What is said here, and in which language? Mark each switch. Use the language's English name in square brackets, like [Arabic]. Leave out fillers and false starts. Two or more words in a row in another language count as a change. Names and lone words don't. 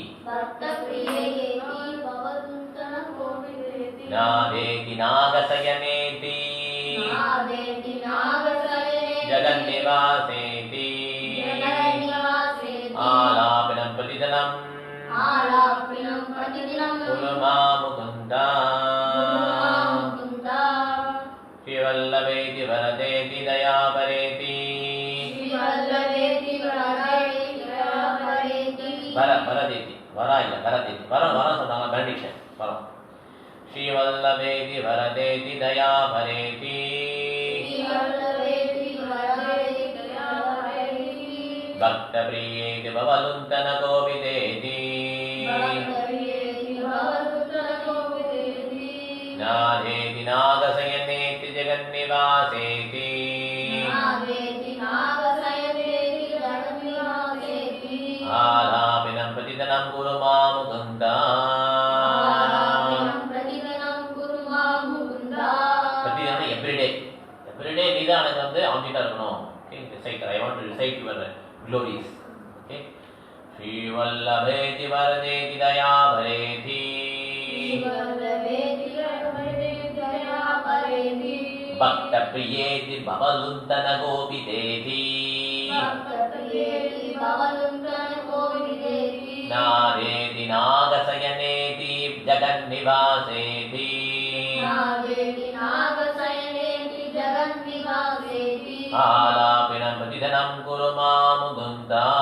[Sanskrit] नाथेति नागशयनेति जगन्निवासेति आलापिनं प्रतिदिनं कुरुमा मुकुन्द श्रीवल्लभेति वरदेति दयापरेति. [Tamil] வரதேதி வரா இல்ல வரதேதி வரம் வரம் சொன்னாங்க, பெனடிக்ஷன் வரம். [Sanskrit] श्रीवल्लभेति वरदेति दया भरेति भक्त प्रियेति भवलुंतन गोविदेति नादेति नागशयनेति जगन्निवासेति आलापिनं प्रतिदिनं कुरु मां मुकुन्द प्रतिदिनं everyday [Tamil] நீதான் எனக்கு வந்து ஆப்ஜெக்டா இருக்கணும். ஓகே, [English] recite. I want to recite your glories. [Sanskrit] Okay, श्री वल्लभेति वरदेति दया परेति भक्त प्रियेति भवलुंतन गोविदेति नादेति नागशयनेति जगन्निवासेति आलापिनं प्रतिदिनं कुरु मां मुकुन्द